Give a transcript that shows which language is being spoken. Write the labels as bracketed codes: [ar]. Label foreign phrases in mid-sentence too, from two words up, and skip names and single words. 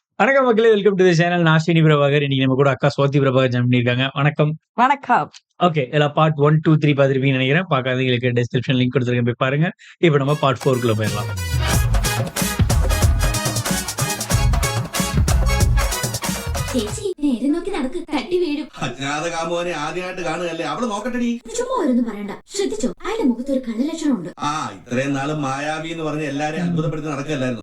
[ta] வணக்கம் மக்களே, [en] welcome to the channel. [ta] நான் ஸ்ரீனி பிரபாகர். இன்னைக்கு நம்ம கூட அக்கா சுவாதி பிரபாகர் ஜாயின் பண்ணியிருக்காங்க. வணக்கம். வணக்கம். ஓகே, எல்லாம் பார்ட் 1, 2, 3 பார்த்துருப்பீங்கன்னு நினைக்கிறேன். பார்க்காதவங்களுக்கு [en] description link [ta] கொடுத்துருக்கேன், போய் பாருங்க. இப்போ நம்ம பார்ட் 4க்குள்ள போயிடலாம். [ml] ചേച്ചി നേരെ നോക്കി നടക്ക്, തട്ടി വീഴും. അജ്ഞാതകാമോനെ ആദ്യമായിട്ട് കാണുകയല്ലേ, അവള് നോക്കട്ടെടി. ചുമ്മാ ഒന്നും പറയണ്ട, ശ്രദ്ധിച്ചോ, അയാളുടെ മുഖത്ത് ഒരു കള്ളലക്ഷണമുണ്ട്. ഇത്രയും നാളും മായാവി എന്ന് പറഞ്ഞ് എല്ലാരെയും അത്ഭുതപ്പെടുത്തി നടക്കല്ലായിരുന്നു.